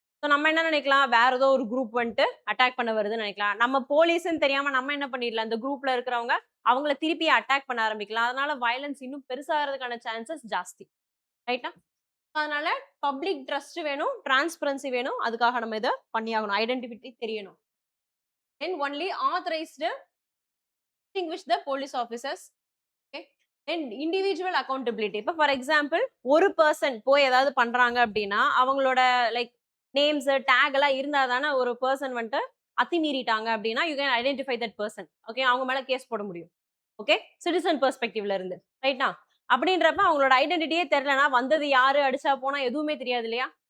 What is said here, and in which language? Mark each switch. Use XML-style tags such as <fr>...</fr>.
<ta>So நம்ம என்ன நினைக்கலாம், வேற ஏதோ ஒரு குரூப் வந்துட்டு அட்டாக் பண்ண வருதுன்னு நினைக்கலாம், நம்ம போலீஸ்ன்னு தெரியாம நம்ம என்ன பண்ணிடலாம், இந்த குரூப்ல இருக்கிறவங்க அவங்கள திருப்பி அட்டாக் பண்ண ஆரம்பிக்கலாம், அதனால வயலன்ஸ் இன்னும் பெருசாகிறதுக்கான சான்சஸ் ஜாஸ்தி. ரைட்டா, அதனால பப்ளிக் ட்ரஸ்ட் வேணும், டிரான்ஸ்பரன்சி வேணும், அதுக்காக நம்ம இதை பண்ணியாகணும், ஐடென்டிட்டி தெரியணும்.</ta> <en>Then only authorized distinguish the police officers. Okay, and individual accountability.</en> <ta>இப்போ ஃபார் எக்ஸாம்பிள் ஒரு பர்சன் போய் ஏதாவது பண்றாங்க அப்படின்னா அவங்களோட லைக் நேம்ஸ் டேக் எல்லாம் இருந்தா தானே ஒரு பர்சன் வந்துட்டு அத்துமீறிட்டாங்க அப்படின்னா</ta> <en>You can identify that person.</en> <ta>Okay, அவங்க மேல கேஸ் போட முடியும். ஓகே, சிட்டிசன் பெர்ஸ்பெக்டிவ்ல இருந்து. ரைட்டா, அப்படின்றப்ப அவங்களோட ஐடென்டிட்டியே தெரியலனா வந்தது யாரு, அடிச்சா போனா எதுவுமே தெரியாது இல்லையா.</ta>